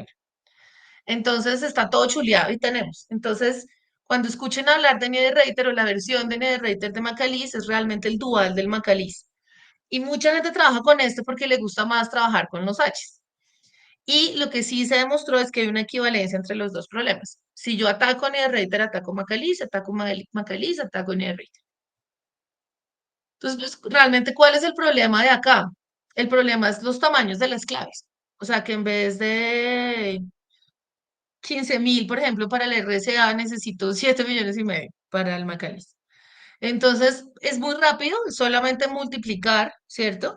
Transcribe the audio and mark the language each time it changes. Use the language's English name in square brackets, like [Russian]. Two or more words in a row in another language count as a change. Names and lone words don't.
[Spanish] Entonces está todo chuleado y tenemos. Entonces, cuando escuchen hablar de NetReiter o la versión de NetReiter de Macaliz, es realmente el dual del Macaliz. Y mucha gente trabaja con este porque le gusta más trabajar con los H's. Y lo que sí se demostró es que hay una equivalencia entre los dos problemas. Si yo ataco NetReiter, ataco Macaliz, ataco Macaliz, ataco NetReiter. Entonces, pues, realmente, ¿cuál es el problema de acá? El problema es los tamaños de las claves. O sea, que en vez de 15.000, por ejemplo, para el RSA necesito 7,5 millones para el Macalist. Entonces, es muy rápido, solamente multiplicar, ¿cierto?